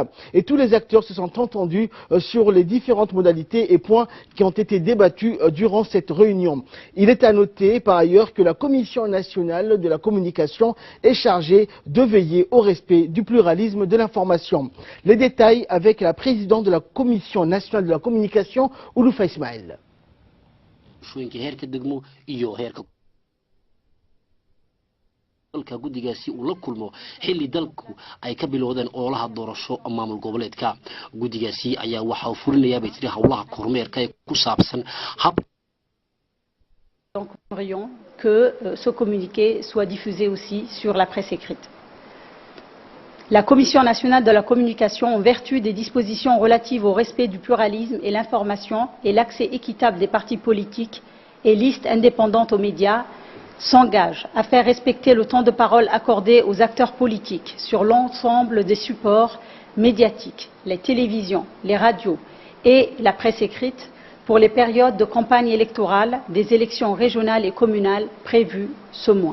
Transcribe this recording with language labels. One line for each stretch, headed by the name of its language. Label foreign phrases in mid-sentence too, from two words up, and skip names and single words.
French: Et tous les acteurs se sont entendus sur les différentes modalités et points qui ont été débattus durant cette réunion. Il est à noter par ailleurs que la Commission nationale de la communication est chargée de veiller au respect du pluralisme de l'information. Les détails avec la présidente de la Commission nationale de la communication, Ouloufa Ismail.
Somali: dalka guddigaasi uu la kulmo xilli dalku ay ka bilowdeen ololaha doorasho maamul goboleedka guddigaasi ayaa waxa uu fulinayaa bay tiri hawlaha kormeerka ee ku saabsan hab.
French: Donc nous aimerions que ce communiqué soit diffusé aussi sur la presse écrite. La Commission nationale de la communication, en vertu des dispositions relatives au respect du pluralisme et l'information et l'accès équitable des partis politiques et listes indépendantes aux médias, s'engage à faire respecter le temps de parole accordé aux acteurs politiques sur l'ensemble des supports médiatiques, les télévisions, les radios et la presse écrite pour les périodes de campagne électorale des élections régionales et communales prévues ce mois.